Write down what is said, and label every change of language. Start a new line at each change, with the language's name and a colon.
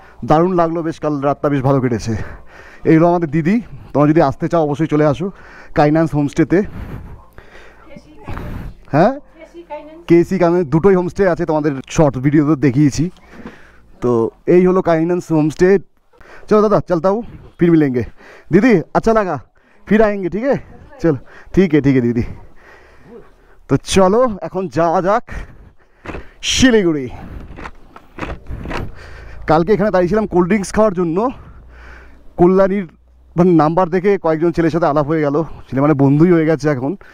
Bangla: দারুণ লাগলো, বেশ কাল রাতটা বেশ ভালো কেটেছে। এই হলো আমাদের দিদি, তোমরা যদি আসতে চাও অবশ্যই চলে আসো কাইন্যান্স হোমস্টেতে। হ্যাঁ, কেসি কাইন্যান্স দুটোই হোমস্টে আছে, তোমাদের শর্ট ভিডিওতে দেখিয়েছি। তো এই হলো কাইন্যান্স হোমস্टे।
Hindi: चलो दादा चलता हूँ, फिर मिलेंगे। दीदी अच्छा लगा, फिर आएंगे, ठीक है? चलो ठीक है दीदी। तो चलो
Bangla: এখন যাওয়া যাক শিলিগুড়ি। কালকে এখানে দাঁড়িয়েছিলাম কোল্ড ড্রিঙ্কস খাওয়ার জন্য। কল্যাণীর মানে নাম্বার দেখে কয়েকজন ছেলের সাথে আলাপ হয়ে গেল, ছেলে মানে বন্ধুই হয়ে গেছে এখন।